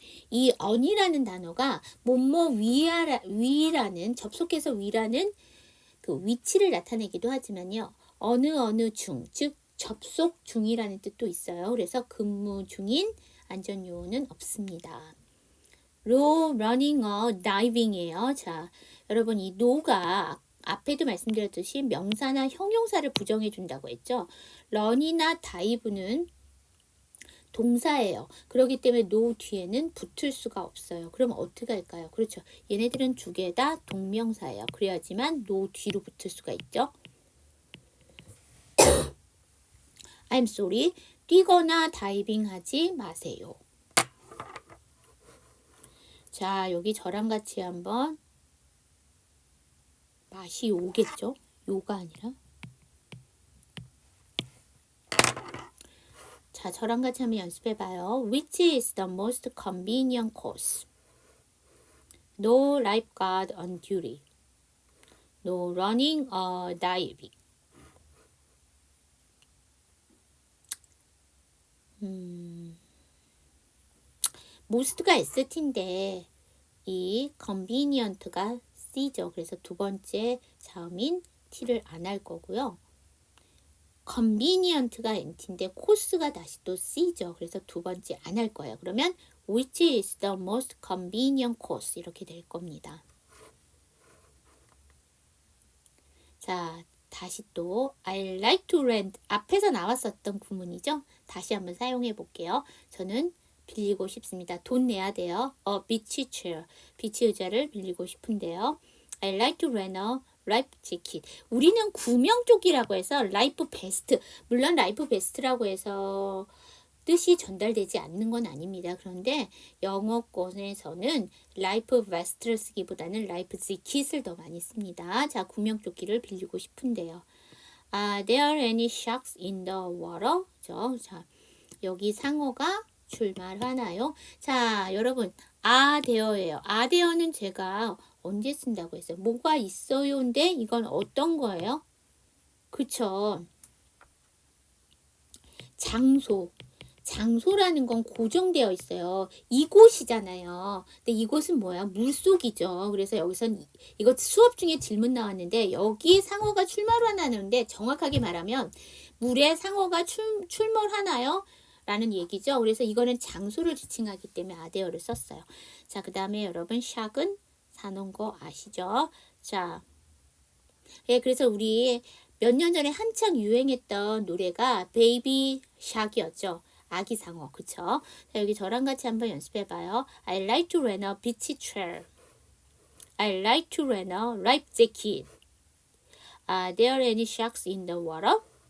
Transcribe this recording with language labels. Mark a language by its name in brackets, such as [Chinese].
[Korean] 이 on이라는 단어가 뭐뭐 위라는 접속해서 위라는 그 위치를 나타내기도 하지만요. 어느 중, 즉 접속 중이라는 뜻도 있어요. 그래서 근무 중인 안전요원은 없습니다. [English] row, running, diving이에요. [Korean] 자, 여러분 이 no가 앞에도 말씀드렸듯이 명사나 형용사를 부정해 준다고 했죠. run이나 dive는 동사예요. 그렇기 때문에 no 뒤에는 붙을 수가 없어요. 그럼 어떻게 할까요? 그렇죠. 얘네들은 두 개 다 동명사예요. 그래야지만 no 뒤로 붙을 수가 있죠. [English] I'm sorry. [Korean] 뛰거나 다이빙 하지 마세요. 자, 여기 저랑 같이 한번 맛이 오겠죠? 요가 아니라. 자, 저랑 같이 한번 연습해봐요. [English] Which is the most convenient course? No lifeguard on duty. No running or diving. [Korean] most가 ST인데 이 convenient가 C죠. 그래서 두 번째 자음인 T를 안 할 거고요. convenient가 NT인데 코스가 다시 또 C죠. 그래서 두 번째 안 할 거예요. 그러면 [English] which is the most convenient course [Korean] 이렇게 될 겁니다. 자, 다시 또 [English] I like to rent [Korean] 앞에서 나왔었던 구문이죠. 다시 한번 사용해 볼게요. 저는 빌리고 싶습니다. 돈 내야 돼요. beach chair, 비치 의자를 빌리고 싶은데요. [English] I like to rent a life jacket. [Korean] 우리는 구명 쪽이라고 해서 life vest, 물론 life vest라고 해서 뜻이 전달되지 않는 건 아닙니다. 그런데 영어권에서는 life vest를 쓰기보다는 life jacket을 더 많이 씁니다. 자, 구명조끼를 빌리고 싶은데요. [English] Are there any sharks in the water? [Korean] 자, 여기 상어가 출마하나요? 자, 여러분, are there예요. are there는 제가 언제 쓴다고 했어요? 뭐가 있어요인데 이건 어떤 거예요? 그쵸? 장소라는 건 고정되어 있어요. 이곳이잖아요. 근데 이곳은 뭐야? 물속이죠. 그래서 여기선 이거 수업 중에 질문 나왔는데 여기 상어가 출몰하나는데 정확하게 말하면 물에 상어가 출몰하나요? 라는 얘기죠. 그래서 이거는 장소를 지칭하기 때문에 아데어를 썼어요. 자, 그 다음에 여러분 샥은 사놓은 거 아시죠? 자, 예, 그래서 우리 몇 년 전에 한창 유행했던 노래가 베이비 샥이었죠. 아기 상어, 그쵸? 자, 여기 저랑 같이 한번 연습해봐요. [English] I like to rent a beach chair. I like to rent a life jacket. Are there any sharks in the water?